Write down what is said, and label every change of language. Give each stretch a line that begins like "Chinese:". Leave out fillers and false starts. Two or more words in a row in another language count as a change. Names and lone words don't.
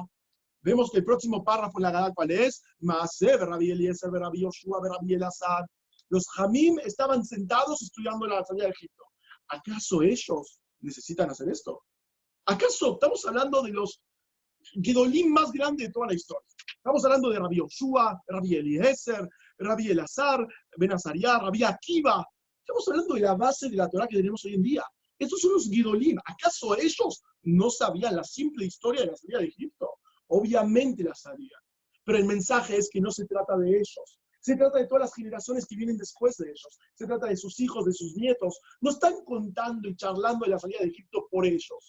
Spanish: Vemos que el próximo párrafo en la Gadá, ¿cuál es? Maaseh, Rabbi Eliezer, Rabbi Yoshua, Rabbi Elazar. Los Jamim estaban sentados estudiando la salida de Egipto. ¿Acaso ellos necesitan hacer esto? ¿Acaso estamos hablando de los Gedolim más grandes de toda la historia? Estamos hablando de Rabbi Yoshua, Rabbi Eliezer, Rabbi Elazar, Ben Azariah, Rabbi Akiva. Estamos hablando de la base de la Torah que tenemos hoy en día. Estos son los Gedolim. ¿Acaso ellos no sabían la simple historia de la salida de Egipto? Obviamente la sabían. Pero el mensaje es que no se trata de ellos. Se trata de todas las generaciones que vienen después de ellos. Se trata de sus hijos, de sus nietos. No están contando y charlando de la salida de Egipto por ellos.